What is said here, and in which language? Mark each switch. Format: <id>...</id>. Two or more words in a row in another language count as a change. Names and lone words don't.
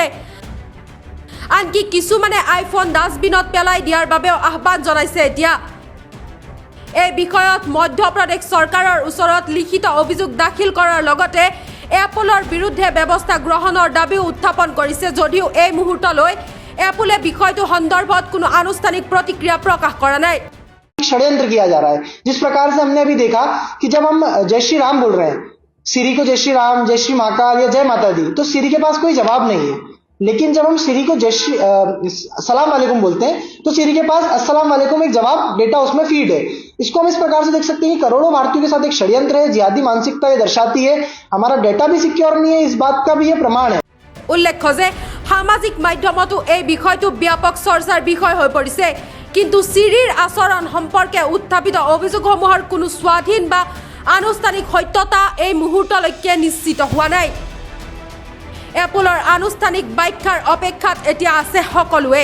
<as>আনকি কিছুমানে আইফোন ডাষ্টবিনত পেলাই দিয়াৰ বাবেও আহ্বান জনাইছে এতিয়া। এই বিষয়ত মধ্যপ্ৰদেশ চৰকাৰৰ ওচৰত লিখিত অভিযোগ দাখিল কৰাৰ লগতে এপলৰ বিৰুদ্ধে ব্যৱস্থা গ্ৰহণৰ দাবীও উত্থাপন কৰিছে, যদিও এই মুহূৰ্তলৈ এপলে বিষয়টো সন্দৰ্ভত কোনো আনুষ্ঠানিক প্ৰতিক্ৰিয়া প্ৰকাশ কৰা নাই।</as> <hi>षड्यंत्र किया जा रहा है। जिस प्रकार से हमने अभी देखा कि जब हम जय श्री राम बोल रहे हैं, सिरी को जय श्री राम, जय श्री महाकाल या जय माता दी, तो सिरी के पास कोई जवाब नहीं है। लेकिन जब हम सिरी को जय श्री</hi> <ar>سلام عليكم</ar> <hi>बोलते हैं तो सिरी के पास</hi> <ar>السلام عليكم</ar> <hi>एक जवाब डेटा उसमें फीड है। इसको हम इस प्रकार से देख सकते हैं कि करोड़ों भारतीयों के साथ एक षड्यंत्र है, जिहादी मानसिकता ये दर्शाती है। हमारा डेटा भी सिक्योर नहीं है, इस बात का भी ये प्रमाण है।</hi> <as>উল্লেখ্য যে সামাজিক মাধ্যমতো এই বিষয়টো ব্যাপক চৰ্চাৰ বিষয় হৈ পৰিছে, কিন্তু চিৰিৰ আচৰণ সম্পৰ্কে উত্থাপিত অভিযোগসমূহৰ কোনো স্বাধীন বা আনুষ্ঠানিক সত্যতা এই মুহূৰ্তলৈকে নিশ্চিত হোৱা নাই। এপলৰ আনুষ্ঠানিক ব্যাখ্যাৰ অপেক্ষাত এতিয়া আছে সকলোৱে।</as>